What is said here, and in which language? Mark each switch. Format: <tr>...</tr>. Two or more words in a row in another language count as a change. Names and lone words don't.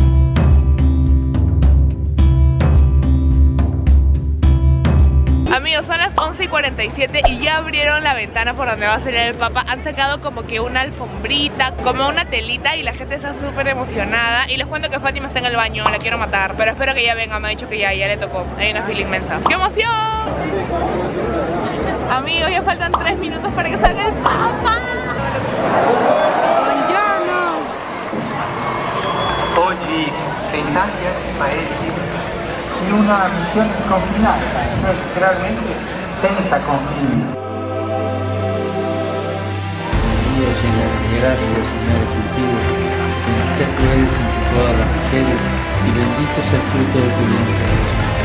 <es>Amigos, son las 11:47 y ya abrieron la ventana por donde va a salir el Papa. Han sacado como que una alfombrita, como una telita y la gente está súper emocionada. Y les cuento que Fátima está en el baño, la quiero matar, pero espero que ya venga, me ha dicho que ya le tocó. Hay una fila inmensa. ¡Qué emoción! Amigos, ya faltan 3 minutos para que salga el Papa.</es> <it>Buongiorno! Oggi l'Italia è paese di una missione sconfinata, cioè letteralmente senza confini.</it> <es>Dios, gracias, Señor contigo, bendita tú eres entre todas las mujeres y bendito es el fruto de tu vientre, Jesús.</es>